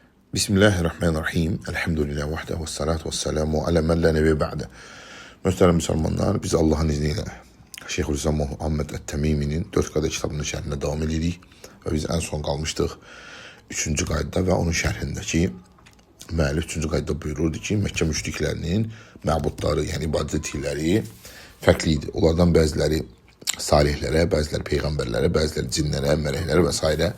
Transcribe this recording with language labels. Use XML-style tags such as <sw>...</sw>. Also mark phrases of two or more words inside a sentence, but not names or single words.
<ar>بسم الله الرحمن الرحيم. الحمد لله وحده والصلاة والسلام على من لا نبي بعده.</ar> <tr>Muhterem Müslümanlar,</tr> <az>biz Allah'ın izniyle Şeyhülislam Muhammed Et-Temimi'nin 4 Qade kitabının şərhinə devam edirik. Və biz en son qalmışdıq 3-cü qaydada və onun şərhindəki müəllif 3-cü qaydada buyururdu ki, Məkkə müşriklərinin məbudları, yəni ibadət etdikləri fərqli idi. Onlardan bəziləri salihlərə, bəziləri peyğəmbərlərə, bəziləri cinlərə, mələklərə və s.</az>